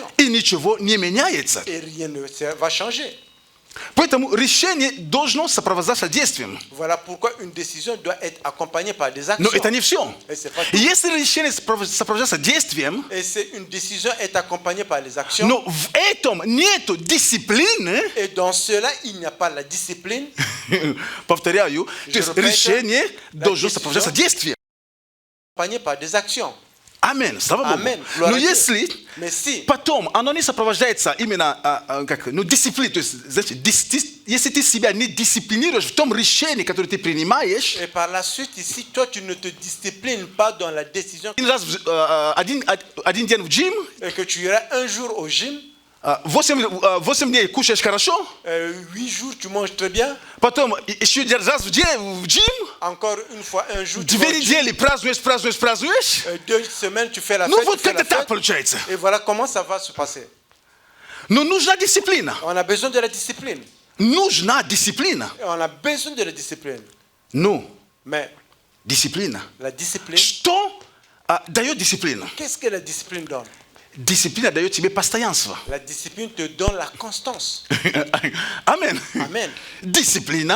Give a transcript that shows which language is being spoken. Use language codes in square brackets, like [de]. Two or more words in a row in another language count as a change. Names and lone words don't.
[ru] и ничего не меняется. [fr] Et rien ne va changer. [ru] Поэтому решение должно сопровождаться действием. [fr] Voilà pourquoi une décision doit être accompagnée par des actions. [ru] Но это не все. [fr] Et c'est pas tout. [ru] Если решение сопровождается действием, [fr] Et c'est une décision est accompagnée par les actions. [ru] но в этом нету дисциплины, [fr] Et dans cela, il n'y a pas la discipline. [ru] повторяю, то есть репетирую, решение должно [fr] décision. [ru] сопровождаться действием. [fr] Accompagnée par des actions. [ru] Амин, слава Богу. Амен. Но если [fr] Mais si [ru] потом оно не сопровождается именно дисциплиной, то есть, знаете, если ты себя не дисциплинируешь в том решении, которое ты принимаешь, [fr] et par la suite ici, toi tu ne te disciplines pas dans la décision [ru] один день в джим, [fr] et que tu iras un jour au gym, [ru] 8 дней кушаешь хорошо, [fr] 8 jours tu manges très bien, [ru] потом еще раз в день в джим, [fr] encore une fois un jour tu vas 2 au gym, [ru] недели празднуешь, [fr] 2 semaines tu fais la [ru] ну [fr] fête, [ru] вот [fr] tu fais [ru] как-то [fr] la [ru] так [fr] fête, [ru] получается. [fr] et voilà comment ça va se passer. [ru] Но нужна дисциплина. [fr] On a besoin de la discipline. [ru] Нужна дисциплина. [fr] Et on a besoin de la discipline. [ru] Ну, [fr] Mais [ru] дисциплина. [fr] la discipline, [ru] Что дает дисциплина? [fr] qu'est-ce que la discipline donne? [ru] Дисциплина дает тебе постоянство. [fr] La discipline te donne la constance. [ru] Амен. [fr] Amen. [ru] Дисциплина